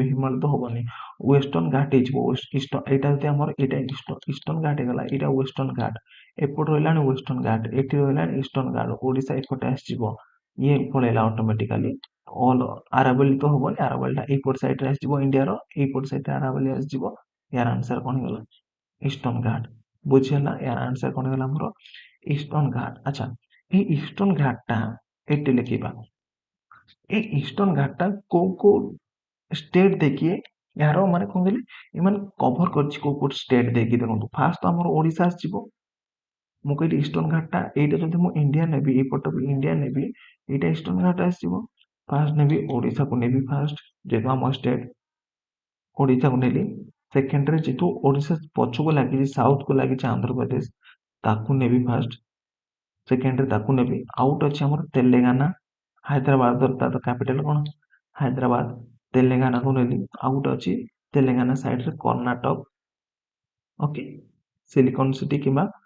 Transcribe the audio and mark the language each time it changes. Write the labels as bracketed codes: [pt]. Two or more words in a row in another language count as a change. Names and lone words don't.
[or] ହିମାଳୟ ତ ହବନି ୱେଷ୍ଟର୍ଣ୍ଣ ଘାଟ ହେଇଯିବ ଏଇଟା ଯଦି ଆମର ଏଇଟା ଇଷ୍ଟର୍ଣ୍ଣ ଘାଟ ହେଇଗଲା ଏଇଟା ୱେଷ୍ଟର୍ଣ୍ଣ ଘାଟ ଏପଟେ ରହିଲାଣି ୱେଷ୍ଟର୍ଣ୍ଣ ଘାଟ ଏଠି ରହିଲାଣି ଇଷ୍ଟର୍ଣ୍ଣ ଘାଟ ଓଡ଼ିଶା ଏପଟେ ଆସିଯିବ ଇଏ ପଳେଇଲା [en] automatically all [or] ଆରାବଲି ତ ହବନି ଆରାବଲିଟା ଏଇପଟ ସାଇଡରେ ଆସିଯିବ ଇଣ୍ଡିଆର ଏଇପଟ ସାଇଡରେ ଆରାବଲି ଆସିଯିବ ୟାର ଆନ୍ସର କ'ଣ ହେଇଗଲା ଇଷ୍ଟର୍ଣ୍ଣ ଘାଟ ବୁଝିହେଲା ୟାର ଆନ୍ସର କ'ଣ ହେଇଗଲା ଆମର ଇଷ୍ଟର୍ଣ୍ଣ ଘାଟ ଆଚ୍ଛା ଏଇ ଇଷ୍ଟର୍ନ ଘାଟଟା ଏଇଟି ଲେଖିବା ଏଇ ଇଷ୍ଟର୍ନ ଘାଟଟା କୋଉ ଷ୍ଟେଟ୍ ଦେଇକି ଏହାର ମାନେ କ'ଣ କହିଲେ ଏମାନେ କଭର କରିଛି କୋଉ ଷ୍ଟେଟ୍ ଦେଇକି ଦେଖନ୍ତୁ ଫାର୍ଷ୍ଟ ତ ଆମର ଓଡ଼ିଶା ଆସିଯିବ ମୁଁ କହିଲି ଇଷ୍ଟର୍ନ ଘାଟଟା ଏଇଟା ଯଦି ମୁଁ ଇଣ୍ଡିଆ ନେବି ଏଇପଟକୁ ଇଣ୍ଡିଆ ନେବି ଏଇଟା ଇଷ୍ଟର୍ନ ଘାଟ ଆସିଯିବ ଫାର୍ଷ୍ଟ ନେବି ଓଡ଼ିଶାକୁ ନେବି ଫାର୍ଷ୍ଟ ଯେହେତୁ ଆମ ଷ୍ଟେଟ୍ ଓଡ଼ିଶାକୁ ନେଲି ସେକେଣ୍ଡରେ ଯେହେତୁ ଓଡ଼ିଶା ପଛକୁ ଲାଗିଛି ସାଉଥକୁ ଲାଗିଛି ଆନ୍ଧ୍ରପ୍ରଦେଶ ତାକୁ ନେବି ଫାର୍ଷ୍ଟ ସେକେଣ୍ଡରେ ତାକୁ ନେବି ଆଉ ଗୋଟେ ଅଛି ଆମର ତେଲେଙ୍ଗାନା ହାଇଦ୍ରାବାଦ ତାର କ୍ୟାପିଟାଲ କ'ଣ ହାଇଦ୍ରାବାଦ ତେଲେଙ୍ଗାନାକୁ ନେଲି ଆଉ ଗୋଟେ ଅଛି ତେଲେଙ୍ଗାନା ସାଇଡରେ କର୍ଣ୍ଣାଟକ ଓକେ ସିଲିକନ ସିଟି କିମ୍ବା